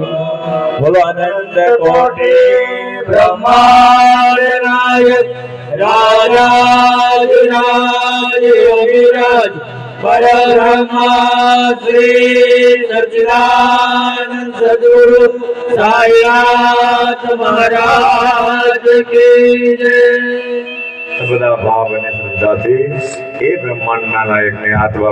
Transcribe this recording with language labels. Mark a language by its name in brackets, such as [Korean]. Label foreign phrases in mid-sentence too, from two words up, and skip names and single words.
[Hindi] बोलो अनंत कोटि ब्रह्मांड नायक राजाधिराज योगिराज परब्रह्मा श्री सच्चिदानंद सद्गुरु साईनाथ महाराज की जय। [Gujarati] બધા ભાવ અને શ્રદ્ધાથી એ બ્રહ્માંડના નાયકને હાથ